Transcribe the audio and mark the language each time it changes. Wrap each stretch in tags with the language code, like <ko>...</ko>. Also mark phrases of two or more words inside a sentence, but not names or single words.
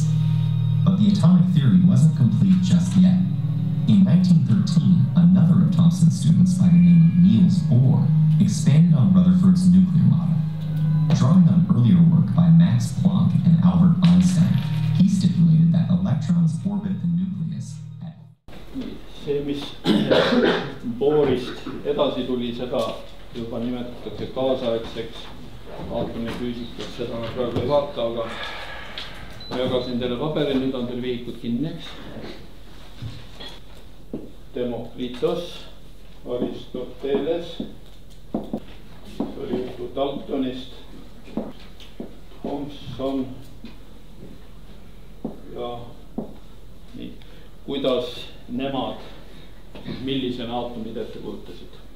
<en>But the atomic theory wasn't complete just yet. In 1913, another of Thomson's students by the name of Niels Bohr expanded on Rutherford's nuclear model. Drawing on earlier work by Max Planck and Albert Einstein, he stipulated that electrons orbit the nucleus at...</en> <et>See, mis Bohrist edasi tuli, seda juba nimetatakse kaasaegseks aatomifüüsikaks, seda me praegu ei vaata, aga ma jagasin teile paberi, nüüd on teil vihikud kinni. Demokritos, Aristoteles, see oli juttu Daltonist, Thomson ja nii, kuidas nemad, millisena aatomid ette kujutasid.</et>